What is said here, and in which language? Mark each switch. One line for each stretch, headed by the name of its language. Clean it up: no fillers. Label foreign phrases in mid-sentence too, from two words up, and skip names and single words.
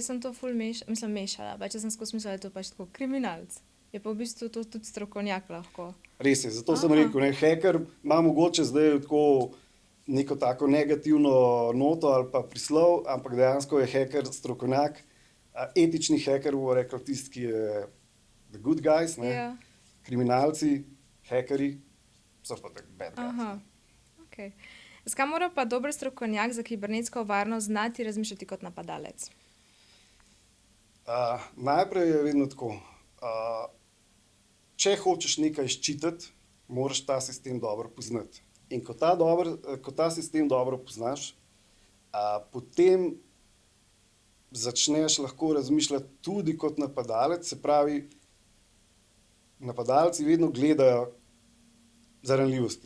Slovenian: Jaz sem to mešala, če sem skozi mislila, da je to pač tako kriminalc. Je pa v bistvu to tudi strokovnjak lahko. Res je, zato sem rekel, ne, heker ima mogoče zdaj tako neko tako negativno noto ali pa prislov, ampak dejansko je heker strokovnjak. Etični heker bo rekel tisti, ki je
English: the good guys,
Slovenian: ne. Kriminalci, hekerji so pa tak
English: bad guys.
Slovenian: Okay. Zakaj mora pa dober strokovnjak za kibernetsko varnost znati razmišljati kot napadalec? Najprej je vedno tako. Če hočeš nekaj ščititi, moraš ta sistem dobro poznati. In ko ta sistem dobro poznaš, potem začneš lahko razmišljati tudi kot napadalec, se pravi, napadalci vedno gledajo za ranljivosti.